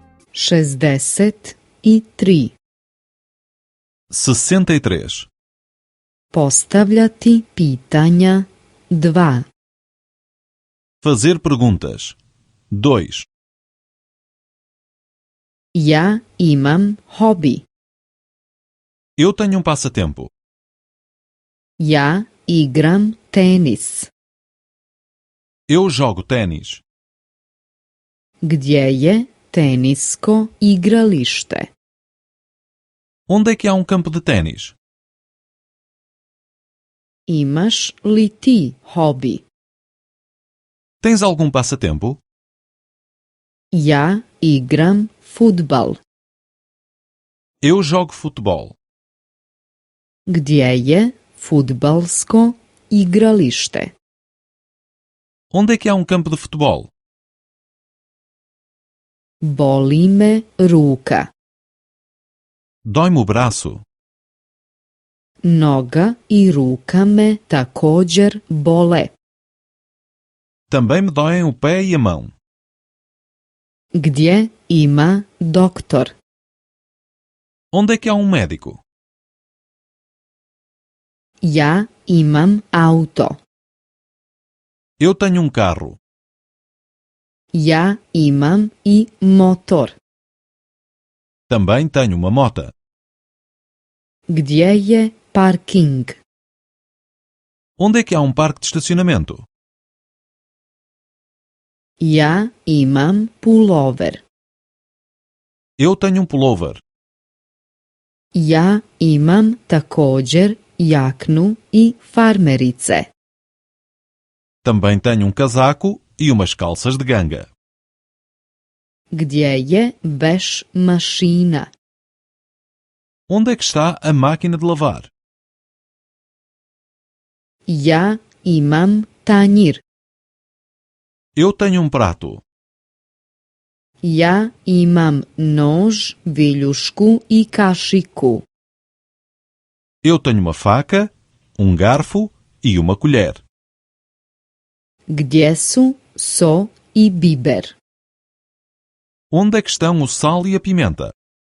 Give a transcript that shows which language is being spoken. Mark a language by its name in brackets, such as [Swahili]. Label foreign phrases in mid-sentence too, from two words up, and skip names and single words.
[Bosnian] 63. 63. Postavljati pitanja 2. [Portuguese] Fazer perguntas. 2. [Bosnian] Ja imam hobi. [Portuguese] Eu tenho um passatempo. [Bosnian] Ja igram tenis. [Portuguese] Eu jogo ténis. [Bosnian] Gdje je tenisko igralište? [Portuguese] Onde é que há um campo de ténis? [Bosnian] Imaš li ti hobi? [Portuguese] Tens algum passatempo? [Bosnian] Ja igram fudbal. [Portuguese] Eu jogo futebol. [Bosnian] Gdje je fudbalsko igralište? [Portuguese] Onde é que há um campo de futebol? [Bosnian] Boli me ruka. [Portuguese] Dói-me o braço. [Bosnian] Noga i ruka me također bole. [Portuguese] Também me doem o pé e a mão. [Bosnian] Gdje ima doktor? [Portuguese] Onde é que há um médico? [Bosnian] Ja imam auto. [Portuguese] Eu tenho um carro. [Bosnian] Ja imam i motor. [Portuguese] Também tenho uma moto. [Bosnian] Gdje je parking? [Portuguese] Onde é que há um parque de estacionamento? [Bosnian] Ja imam pullover. [Portuguese] Eu tenho um pullover. [Bosnian] Ja imam također jaknu i farmerice. [Portuguese] Também tenho um casaco e umas calças de ganga. [Bosnian] Gdje je veš mašina? [Portuguese] Onde é que está a máquina de lavar? [Bosnian] Ja imam tanjir. [Portuguese] Eu tenho um prato. [Bosnian] Ja imam nož, viljušku i kašiku. [Portuguese] Eu tenho uma faca, um garfo e uma colher. [Bosnian] Gdje su so i biber? [Portuguese] Onde é que estão o sal e a pimenta?